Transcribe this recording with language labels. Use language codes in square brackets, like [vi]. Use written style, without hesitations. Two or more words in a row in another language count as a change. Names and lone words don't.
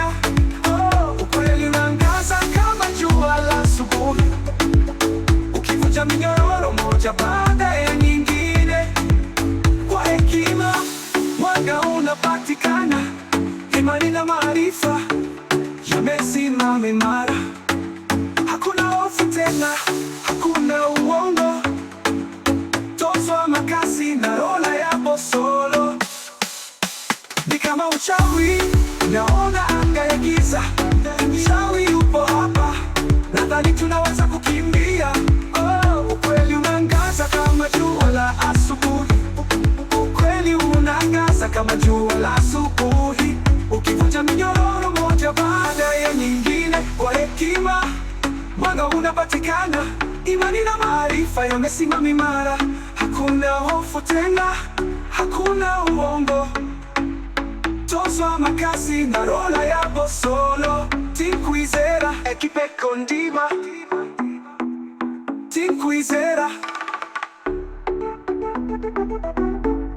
[sw] Ukweli unaangaza kama jua la asubuhi, ukivunja minyororo moja baada ya nyingine. Kwa hekima mwanga unapatikana, imani na maarifa yamesimama imara. Hakuna hofu tena, hakuna uongo. [ln] Tozo makasi na rola ya bosolo. [sw] Ni kama uchawi, naona anga ya giza. Mchawi yupo hapa, nadhani tunaweza kukimbia. Ukweli unaangaza kama jua la asubuhi, ukweli unaangaza kama jua la asubuhi, ukivunja minyororo moja baada ya nyingine. Kwa hekima mwanga unapatikana, imani na maarifa yamesimama imara. Hakuna hofu tena, hakuna uongo. [ln] Tozo makasi na rola ya bosolo. Team Kwizera, ekipe kondima. Team Kwizera.